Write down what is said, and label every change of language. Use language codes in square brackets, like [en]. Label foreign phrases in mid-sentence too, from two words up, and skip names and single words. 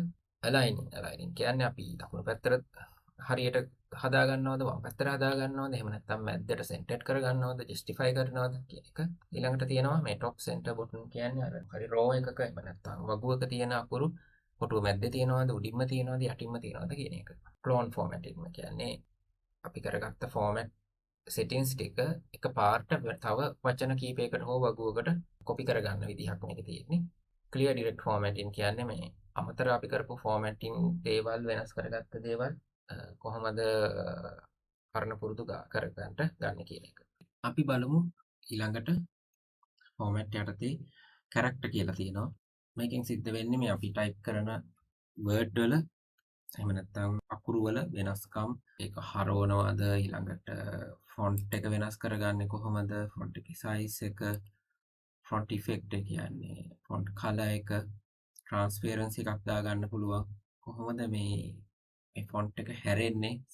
[si] aligning කියන්නේ අපි දකුණු පැත්තට හරියට හදා ගන්නවද වම් පැත්තට හදා ගන්නවද එහෙම නැත්නම් මැද්දට centered කර ගන්නවද justify කරනවද කියන එක. ඊළඟට තියෙනවා මේ [en] top center button [si] කියන්නේ අර හරි row එකක එහෙම නැත්නම් වගුවක තියෙන අකුරු කොටුව මැද්දේ තියෙනවද උඩින්ම තියෙනවද යටින්ම තියෙනවද කියන එක. [en] clone formatting [si] කියන්නේ අපි කරගත්ත [en] format settings [si] ටික එක පාර්ට තව වචන කීපයකට හෝ වගුවකට copy කරගන්න විදිහක් මේකේ තියෙන්නේ. [en] clear direct formatting [si] කියන්නේ මේ අමතර අපි කරපු formatting දේවල් වෙනස් කරගත්ත දේවල් කොහොමද කරන පුරුදු කරගන්න ගන්න කියන එක. අපි බලමු ඊළඟට format යටතේ character කියලා තියෙනවා. මේකෙන් සිද්ධ වෙන්නේ මේ අපි type කරන word වල එහෙම නැත්නම් අකුරු වල වෙනස්කම් ඒක හරවනවද ඊළඟට font එක වෙනස් කරගන්නේ කොහොමද font එකේ size එක [en] font effect [si] එක කියන්නේ [en] font color [si] එක transparency එකක් දාගන්න පුළුවන් කොහොමද මේ font එක හැරෙන්නේ